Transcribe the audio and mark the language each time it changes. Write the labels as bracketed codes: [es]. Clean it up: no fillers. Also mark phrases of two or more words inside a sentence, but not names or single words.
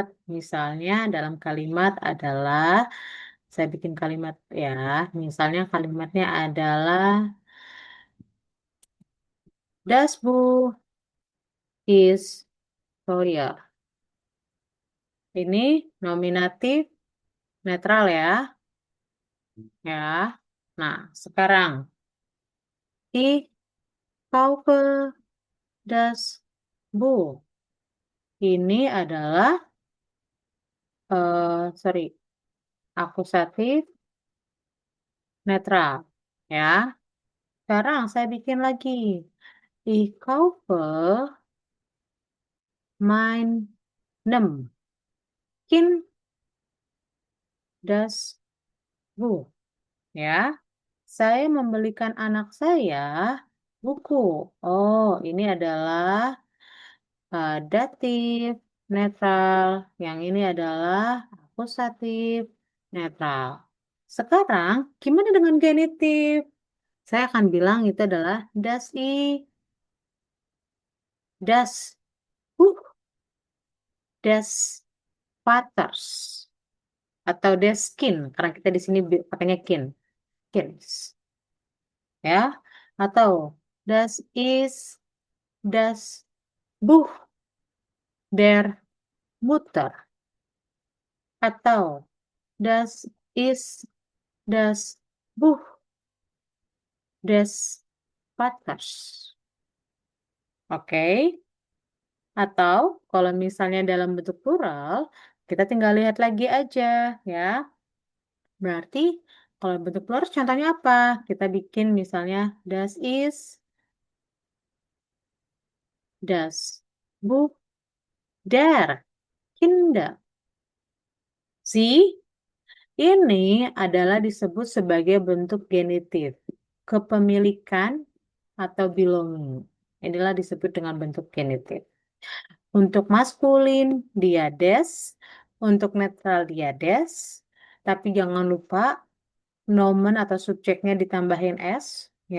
[id] Misalnya dalam kalimat adalah, saya bikin kalimat ya, misalnya kalimatnya adalah, [de] Das Buch ist teuer. [id] Ini nominatif netral ya. Ya. Nah, sekarang [de] ich kaufe das Buch. [id] Ini adalah sorry, akusatif netral. Ya. Sekarang saya bikin lagi. [de] Ich kaufe mein nem Kind das Buch. [id] Ya. Saya membelikan anak saya buku. Oh, ini adalah datif netral. Yang ini adalah akusatif netral. Sekarang, gimana dengan genitif? Saya akan bilang itu adalah [de] das Buch des Vaters [id] atau [de] des Kind [id] karena kita di sini pakainya kinds, ya. Atau [de] das ist das Buch der Mutter [id] atau [de] das ist das Buch des Vaters. [id] Oke. Atau kalau misalnya dalam bentuk plural, kita tinggal lihat lagi aja ya. Berarti kalau bentuk plural contohnya apa? Kita bikin misalnya [de] das ist, das Buch der Kinder. [id] See? Ini adalah disebut sebagai bentuk genitif, kepemilikan atau belonging. Inilah disebut dengan bentuk genitif. Untuk maskulin dia des, untuk netral dia des, tapi jangan lupa nomen atau subjeknya ditambahin s, ya.